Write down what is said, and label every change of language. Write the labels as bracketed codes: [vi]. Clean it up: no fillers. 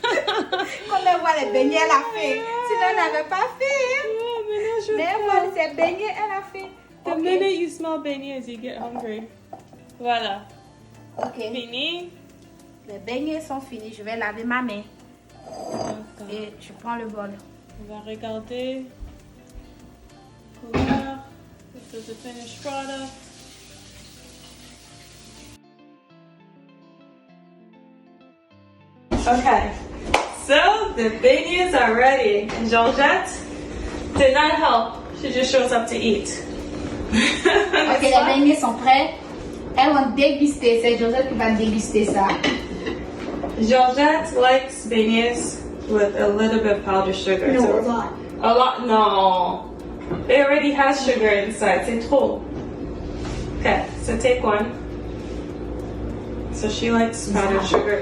[fr] Quand on voit les beignets, elle a faim. Sinon, elle n'avait pas faim. Oh, maintenant, j'ai Mais faim. voilà, ces beignets, elle a faim. [en] The Ok. minute you smell beignets, you get hungry. [fr] Voilà. Ok. Fini. Les beignets sont finis. Je vais laver ma main. D'accord. Et je prends le bol. On va regarder. Couleur. [en] This is the finished product. Okay, so the beignets are ready. And Georgette did not help. She just shows up to eat. [fr] Ok, les beignets sont prêts. Elles vont déguster. C'est Joseph qui va déguster ça. [en] Georgette likes beignets with a little bit of powdered sugar. No, a lot. A lot? No. It already has sugar inside. [fr] C'est trop. [en] Okay, so take one. So she likes powdered sugar.